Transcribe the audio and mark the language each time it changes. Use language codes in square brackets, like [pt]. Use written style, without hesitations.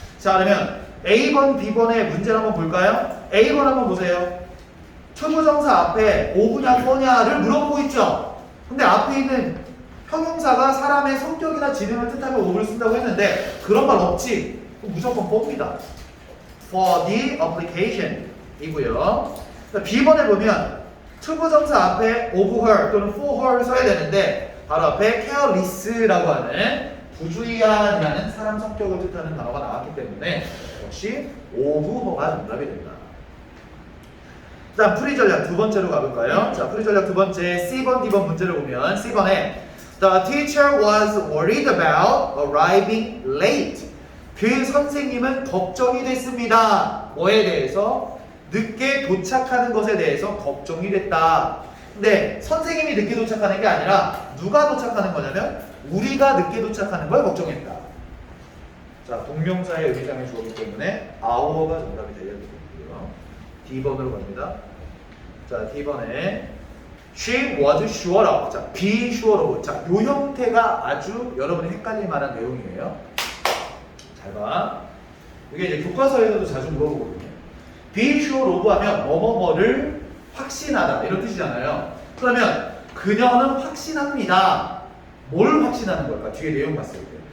[ko] 자, 그러면 A번, B번의 문제를 한번 볼까요? A번 한번 보세요. 투부정사 앞에 오구냐 뭐냐를 물어보고 있죠. 근데 앞에 있는 형용사가 사람의 성격이나 지능을 뜻하면 오를 쓴다고 했는데 그런 말 없지. 무조건 봅니다. [en] For the application [ko] 이고요. B번에 보면 투부정사 앞에 of her 또는 for her를 써야 되는데 바로 앞에 careless라고 하는 부주의한이라는 사람 성격을 뜻하는 단어가 나왔기 때문에 역시 of her가 정답이 된다. 그 다음 풀이 전략 두 번째로 가볼까요? 자, 풀이 전략 두 번째 C번, D번 문제를 보면 C번에 [en] The teacher was worried about arriving late. [ko] 그 선생님은 걱정이 됐습니다. 뭐에 대해서? 늦게 도착하는 것에 대해서 걱정이 됐다. 근데 선생님이 늦게 도착하는 게 아니라 누가 도착하는 거냐면 우리가 늦게 도착하는 걸 걱정했다. 자, 동명사의 의미상의 주어이기 때문에 our가 정답이 되어야 되고요. D번으로 갑니다. 자, D번에 [en] She was sure of. [ko] 자, be sure of. 자, 요 형태가 아주 여러분이 헷갈릴 만한 내용이에요. 잘 봐. 이게 이제 교과서에서도 자주 물어보거든요. be sure of 하면 뭐뭐뭐를 확신하다 이런 뜻이잖아요. 그러면 그녀는 확신합니다. 뭘 확신하는 걸까? 뒤에 내용 봤을 때.